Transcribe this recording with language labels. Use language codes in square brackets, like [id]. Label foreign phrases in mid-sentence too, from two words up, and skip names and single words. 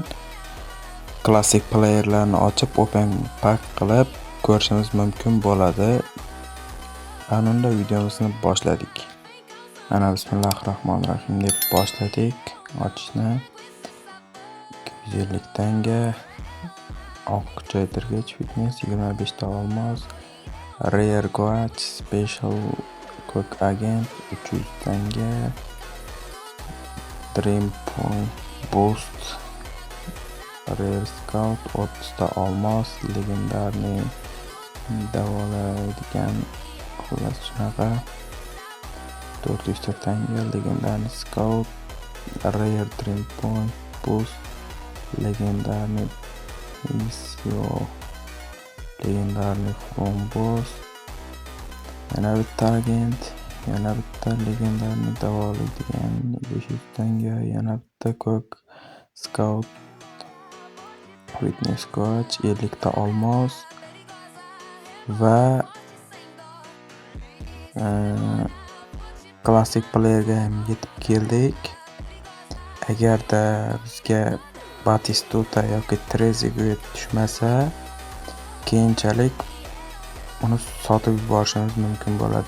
[uz] Klassik playerlarni ochib [en] open pack [uz] qilib ko'rishimiz mumkin bo'ladi. Anunda videomizni boshladik. Ana bismillahirrohmanirrohim deb boshladik ochishni. 250 tanga, oq kuchaytirgich fitness, 25 ta olmos, [en] rare guach, special quick agent 300 tanga, dream point boost, rare scout [uz] 30 ta olmos, legendarniy davolaydigan xullas shunaqa 400 ta tanga, [en] legendarniy scout, rare dream point boost, legendarniy misio, legendarniy from boss, [uz] yana bitta agent, yana bitta legendarniy davolaydigan 500 tanga, yana bitta [en] quick scout, fitness coach [uz] 50 ta olmos va klassik playerga ham yetib keldik. Agarda bizga Batistuta yoki Trezeguet tushmasa, keyinchalik uni sotib yuborishimiz mumkin bo'ladi.